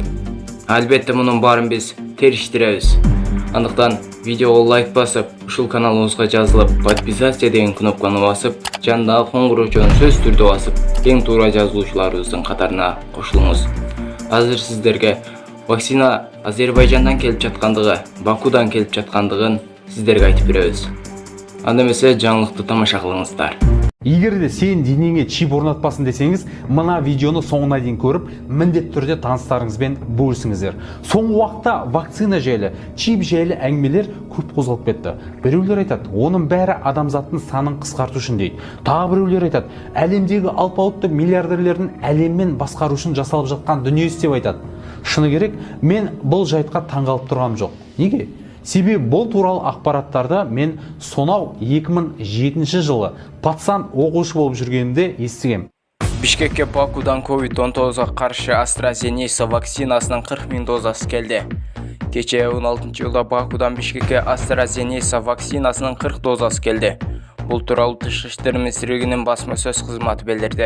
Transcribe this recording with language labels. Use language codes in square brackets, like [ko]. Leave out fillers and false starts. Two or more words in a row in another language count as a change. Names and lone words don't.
[ky] Албетте мунун баарын биз териштиребиз. Андыктан видеого лайк басып, ушул каналыбызга жазылып, подписаться деген кнопканы басып, жандагы коңгуроочону сөзсүз түрдө басып, эң туура жазылуучуларыбыздын катарына кошулуңуз. Азыр сиздерге вакцина Азербайжандан келип жаткандыгы, Бакудан келип жаткандыгын сиздерге айтып беребиз. Анда эмесе жаңылыкты тамаша кылыңыздар. [kk] Егерде сен денеңе чип орнатпасын десеңіз, мына видеоны соңына дейін көріп, міндетті түрде таныстарыңызбен бөлісіңіздер. Соңғы уақытта вакцина жайлы, чип жайлы әңгімелер көп қозғалып кетті. Біреулер айтады, оның бәрі адамзаттың санын қысқарту үшін дейді. Тағы біреулер айтады, әлемдегі алпауытты миллиардерлердің әлеммен басқару үшін жасалып жатқан дүниесі деп айтады. Шыны керек, мен бұл жайтқа таңғалып тұрғаным жоқ. Неге? Себебі бұл туралы ақпараттарды мен сонау 2007 жылы пацан оқушы болып жүргенімде естігем. [ky] Бишкекке Бакудан COVID-19 каршы AstraZeneca вакцинасынын 40 000 дозасы келди. Кече 16 жылда Бакудан Бишкекке AstraZeneca вакцинасынын 40 дозасы келди. Бул тууралуу Тышкы иштер министрлигинин басма сөз кызматы билдирди.